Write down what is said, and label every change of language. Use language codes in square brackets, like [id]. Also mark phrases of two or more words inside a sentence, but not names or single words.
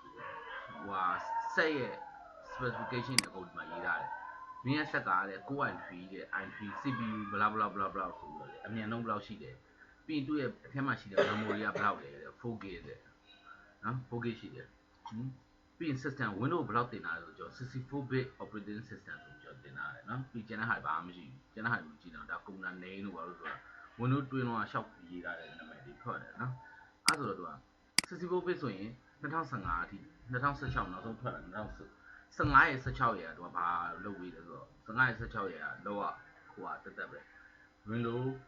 [my] set ရဲ့ specification တွေအကုန်ဒီမှာရေးထားတယ်မင်းရဲ့ဆက်ကလည်း Core i3 တဲ့ i3 CPU ဘလာဘလာဘလာဘလာဆိုပြီးတော့အမြန်ဆုံးဘယ်လောက်ရှိတယ်ပြီး ရင်သူ့ရဲ့အထက်မှာရှိတဲ့ memory ကဘယ်လောက်လဲ 4GB တဲ့နော် 4GB ရှိတယ်ပြီးရင် system Windows ဘယ်လောက်တင်ထားလဲဆိုတော့ [en] 64-bit operating system [my] ဆိုပြီးတော့တင်ထားတယ်နော်ပြီးကျန်တဲ့ဟာဘာမှမရှိဘူးကျန်တဲ့ဟာမကြည့်တော့ဒါ [en] computer name [my] လို့ဘာလို့ဆိုတာ Windows တွင်းတော့ရှောက်ရေးထားတဲ့နာမည်တွေထွက်တယ်နော်အဲ့ဆိုတော့သူက64-bit ဆိုရင်2015အထိ2016နောက်ဆုံးထွက်လာ2015ရဲ့16ရဲ့သူကဘာလုပ်ပြီးလဲဆိုတော့15ရဲ့16ရဲ့လောကဟိုကတက်ပဲ Windows